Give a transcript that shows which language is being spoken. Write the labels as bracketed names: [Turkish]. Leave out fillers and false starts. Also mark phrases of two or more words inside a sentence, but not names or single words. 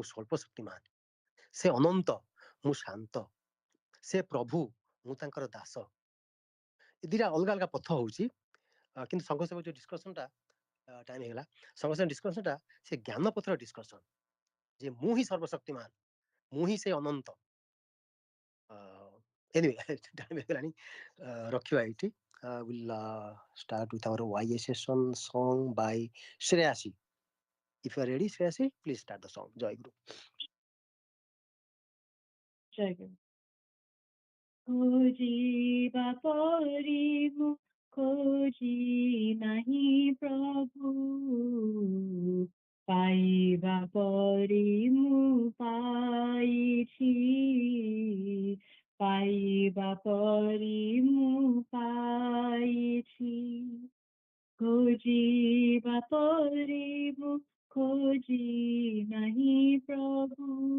[Odia] ସ୍ୱଳ୍ପ ଶକ୍ତିମାନ ସେ ଅନନ୍ତ ମୁଁ ଶାନ୍ତ ସେ ପ୍ରଭୁ ମୁଁ ତାଙ୍କର ଦାସ ଏ ଦିଟା ଅଲଗା ଅଲଗା ପଥ ହଉଛି କିନ୍ତୁ ସଂଘ ସେବକ ଯୋଉ ଡିସ୍କସନଟା ଟାଇମ ହେଇଗଲା ସଂଘ ସେବକ ଡିସ୍କସନଟା ସେ ଜ୍ଞାନ ପଥର ଡିସ୍କସନ ଯେ ମୁଁ ହିଁ ସର୍ବଶକ୍ତିମାନ ମୁଁ ହିଁ ସେ ଅନନ୍ତ ଏନିୱେ ଟାଇମ ହେଇଗଲାଣି ରଖିବା ଏଇଠି [English] will start with our YA session song by Shreyasi. If you are ready, Shreyasi, please start the song. [Odia] ଜୟ ଗୁରୁ. ଜୟ ଗୁରୁ. ଖୋଜିବା ପରି ମୁଁ ଖୋଜି ନାହିଁ ପ୍ରଭୁ ପାଇବା ପରି ମୁଁ ପାଇଛି ପାଇବା ପାଇବା ପରି ମୁଁ ପାଇଛି ଖୋଜିବା ପରି ମୁଁ ଖୋଜି ନାହିଁ ପ୍ରଭୁ